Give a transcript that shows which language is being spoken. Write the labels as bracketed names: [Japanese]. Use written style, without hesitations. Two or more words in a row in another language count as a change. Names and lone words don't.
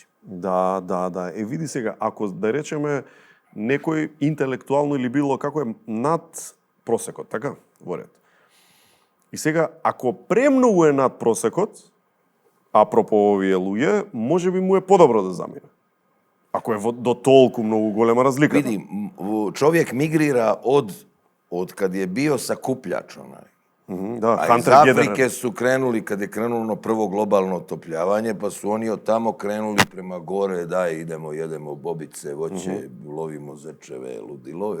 [Macedonian] Да. Види сега, ако да речеме некој интелектуално или било како е над просекот, така? Во ред. И сега, ако премногу е над просекот, апропо овие луѓе, може би му е подобро да замине. Ако е до толку многу голема разлика. [Serbian] Vidi, čovjek migrira od kad je bio sakupljač onaj. A iz Afrike su krenuli, kad je krenulo prvo globalno otopljavanje, pa su oni od tamo krenuli prema gore, idemo, jedemo bobice, voće, lovimo zečeve, ludilove.